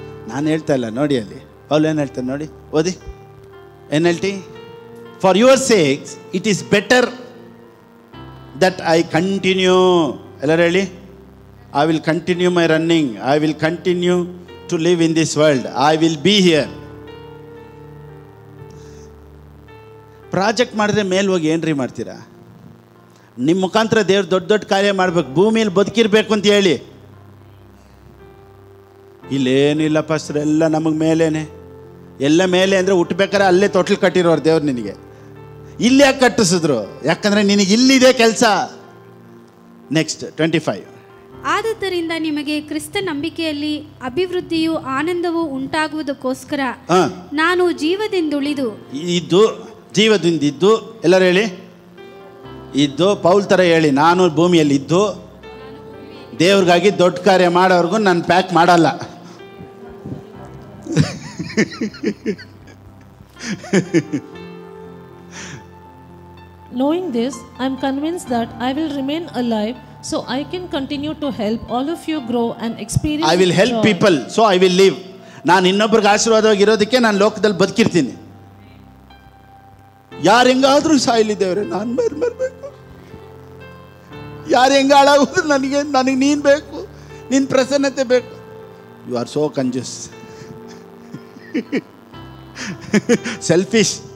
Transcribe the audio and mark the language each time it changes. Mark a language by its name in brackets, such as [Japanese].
[Kannada] ನಾನು ಹೇಳ್ತಾ ಇಲ್ಲ ನೋಡಿ, ಅಲ್ಲಿ ಪೌಲ್ ಏನು ಹೇಳ್ತಾನೆ ನೋಡಿ, ಓದಿ. NLT, [English] For your sakes it is better that I continue. [Kannada] ಎಲ್ಲರೂ ಹೇಳಿ, [English] I will continue my running. I will continue to live in this world. I will be here. [Kannada] Project ಮಾಡಿದ್ರೆ ಮೇಲೆ ಹೋಗಿ ಏನ್ರಿ ಮಾಡ್ತೀರಾ? ನಿಮ್ಮ ಮುಖಾಂತರ ದೇವ್ರು ದೊಡ್ಡ ದೊಡ್ಡ ಕಾರ್ಯ ಮಾಡ್ಬೇಕು, ಭೂಮಿಯಲ್ಲಿ ಬದುಕಿರ್ಬೇಕು ಅಂತ ಹೇಳಿ. ಇಲ್ಲೇನಿಲ್ಲ ಪಾಸ್ಟರ್, ಎಲ್ಲ ನಮಗೆ ಮೇಲೇನೆ. ಎಲ್ಲ ಮೇಲೆ ಅಂದರೆ ಹುಟ್ಟಬೇಕಾರೆ ಅಲ್ಲೇ ತೊಟ್ಲು ಕಟ್ಟಿರೋರು ದೇವ್ರು ನಿನಗೆ. ಇಲ್ಲಿ ಯಾಕೆ ಕಟ್ಟಿಸಿದ್ರು? ಯಾಕಂದರೆ ನಿನಗೆ ಇಲ್ಲಿದೆ ಕೆಲಸ. ನೆಕ್ಸ್ಟ್ 25. ಆದುದರಿಂದ ನಿಮಗೆ ಕ್ರಿಸ್ತ ನಂಬಿಕೆಯಲ್ಲಿ ಅಭಿವೃದ್ಧಿಯು ಆನಂದವೂ ಉಂಟಾಗುವುದಕ್ಕೋಸ್ಕರ ನಾನು ಜೀವದಿಂದುಳಿದು ಜೀವದಿಂದಿದ್ದು, ಎಲ್ಲರೂ ಹೇಳಿ, ಇದ್ದು. ಪೌಲ್ ಥರ ಹೇಳಿ, ನಾನು ಭೂಮಿಯಲ್ಲಿ ಇದ್ದು ದೇವ್ರಿಗಾಗಿ ದೊಡ್ಡ ಕಾರ್ಯ ಮಾಡೋರ್ಗು ನಾನು ಪ್ಯಾಕ್ ಮಾಡಲ್ಲ. [English] Knowing this, I am convinced that I will remain alive So I can continue to help all of you grow and experience. I will help people, so I will live. [Kannada] ನಾನು ಇನ್ನೊಬ್ರಿಗೆ ಆಶೀರ್ವಾದವಾಗಿರೋದಕ್ಕೆ ನಾನು ಲೋಕದಲ್ಲಿ ಬದುಕಿರ್ತೀನಿ. ಯಾರು ಹೆಂಗಾದ್ರೂ ಸಾಯಲಿ ದೇವ್ರೆ, ನಾನು ಬರಬೇಕು. ಯಾರು ಹೆಂಗ ಹಾಳಾಗೋದ್ರು ನನಗೆ ನೀನು ಬೇಕು, ನಿನ್ನ ಪ್ರಸನ್ನತೆ ಬೇಕು. [English] You are so ಕಂಜೂಸ್, selfish.